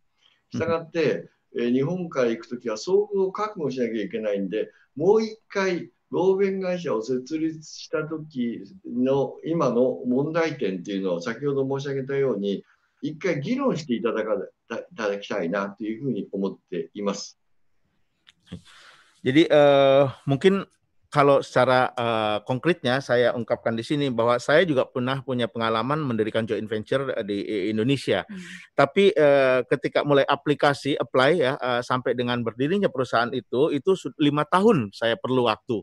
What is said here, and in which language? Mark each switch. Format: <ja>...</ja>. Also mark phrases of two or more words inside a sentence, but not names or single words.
<ja>したがって、日本から行くときは相当覚悟しなきゃいけないんで、もう一回合弁会社を設立したときの今の問題点っていうのを先ほど申し上げたように、一回議論していただきたいなというふうに思っています。</ja> <id>Jadi mungkin kalau secara konkretnya saya ungkapkan di sini bahwa saya juga pernah punya pengalaman mendirikan</id> <en>joint venture</en> <id>di Indonesia. Tapi ketika mulai apply ya sampai dengan berdirinya perusahaan itu 5 tahun saya perlu waktu.</id>